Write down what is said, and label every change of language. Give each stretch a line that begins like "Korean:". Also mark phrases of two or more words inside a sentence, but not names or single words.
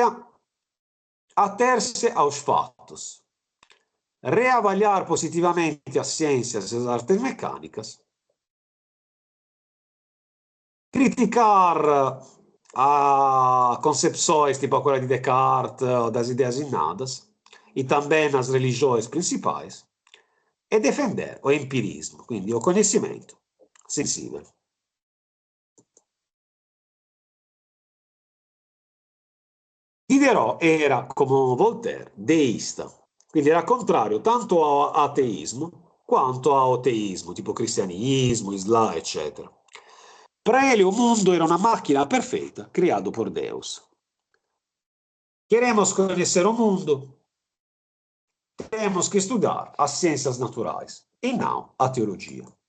Portuguese: Ater-se aos fatos, reavaliar positivamente as ciências e as artes mecânicas, criticar a concepções tipo aquela de Descartes ou das ideias innadas, e também as religiões principais, e defender o empirismo, quindi o conhecimento sensibile.
Italian: Diderot era, come Voltaire, deista, quindi era contrario tanto all'ateismo quanto
Portuguese: ao teísmo, tipo cristianismo,
Italian: Islam, eccetera.
Portuguese: Para ele, o mundo era uma máquina perfeita, criado por Deus. Queremos conhecer o mundo, temos que estudar as ciências naturais e não a teologia.